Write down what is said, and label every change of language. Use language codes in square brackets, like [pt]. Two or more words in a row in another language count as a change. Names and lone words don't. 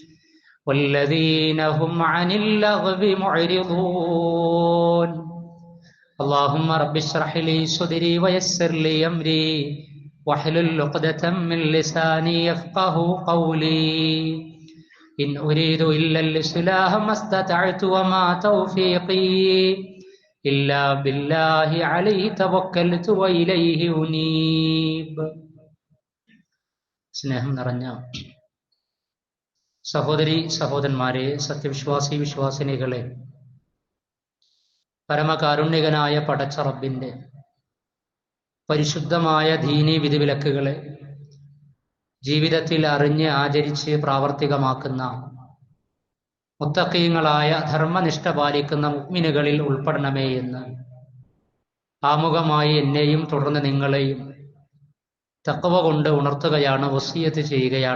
[ar] والذين هم عن اللغو معرضون اللهم رب اشرح لي صدري ويسر لي أمري واحلل عقدة من لساني يفقه قولي إن أريد إلا الإصلاح ما استطعت وما توفيقي إلا بالله عليه توكلت وإليه أنيب. [ml] സ്നേഹം നിറഞ്ഞ സഹോദരി സഹോദരന്മാരെ, സത്യവിശ്വാസി വിശ്വാസിനികളെ, പരമകാരുണ്യകനായ പടച്ച റബ്ബിന്റെ പരിശുദ്ധമായ ദീനീ വിധിവിലക്കുകളെ ജീവിതത്തിൽ അറിഞ്ഞ് ആചരിച്ച് പ്രാവർത്തികമാക്കുന്ന മുത്തഖീങ്ങളായ ധർമ്മനിഷ്ഠ പാലിക്കുന്ന മുഅ്മിനുകളിൽ ഉൾപ്പെടണമേ എന്ന് ആമുഖമായി എന്നെയും തുടർന്ന് നിങ്ങളെയും തഖ്വ കൊണ്ട് ഉണർത്തുകയാണ്, വസിയത്ത് ചെയ്യുകയാണ്.